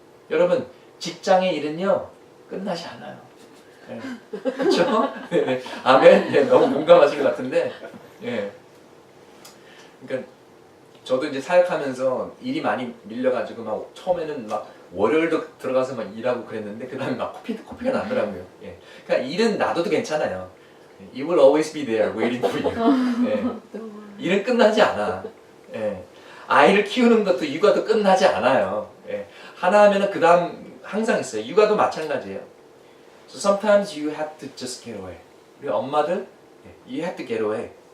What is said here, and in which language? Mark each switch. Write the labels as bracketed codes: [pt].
[ko] 여러분, 직장의 일은요 끝나지 않아요. 그렇죠? 아멘. 너무 공감하실 것 같은데, 그러니까 저도 이제 사역하면서 일이 많이 밀려가지고 막 처음에는 막 월요일도 들어가서 막 일하고 그랬는데 그 다음에 막 코피가 나더라고요. 그러니까 일은 놔둬도 괜찮아요. [en] You will always be there waiting for you. [ko] 일은 끝나지 않아. 아이를 키우는 것도 육아도 끝나지 않아요. 하나 하면은 그 다음 항상 있어요. 육아도 마찬가지예요. [en] So sometimes you have to just get away. [ko] 우리 엄마들, [en] you have to get away.